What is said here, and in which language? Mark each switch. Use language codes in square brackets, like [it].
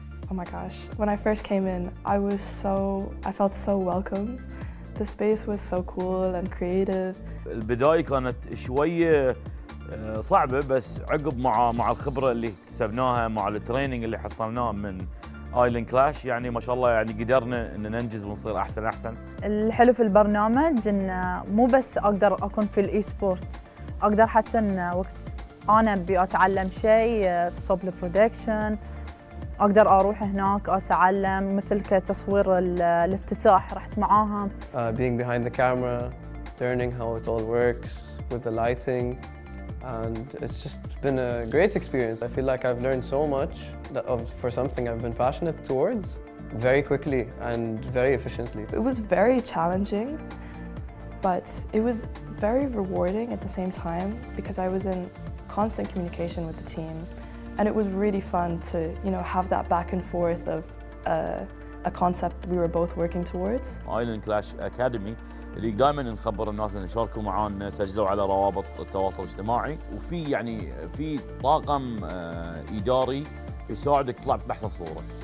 [en] Oh my gosh, when I first came in, I felt so welcome. The space was so cool and creative. [ar] البداية كانت شوية صعبة، بس عقب مع الخبرة اللي اكتسبناها مع التريننج اللي حصلناه من آيلين كلاش، يعني ما شاء الله يعني قدرنا ان ننجز ونصير احسن. الحلو في البرنامج ان مو بس اقدر اكون في الاي سبورت، اقدر حتى ان وقت انا ابي اتعلم شيء في صوب البرودكشن اقدر اروح هناك اتعلم، مثل كتصوير الافتتاح رحت معاهم. [en] Being behind the camera, learning how it all works with the lighting, and it's just been a great experience. I feel like I've learned so much for something I've been passionate towards very quickly and very efficiently. It was very challenging, but it was very rewarding at the same time because I was in constant communication with the team. And it was really fun to, have that back and forth of a concept we were both working towards. [ar] آيلين كلاش أكاديمي اللي دائما نخبر الناس ان يشاركوا معانا، سجلوا على روابط التواصل الاجتماعي، وفي في طاقم إداري يساعدك تطلع بأحسن صورة.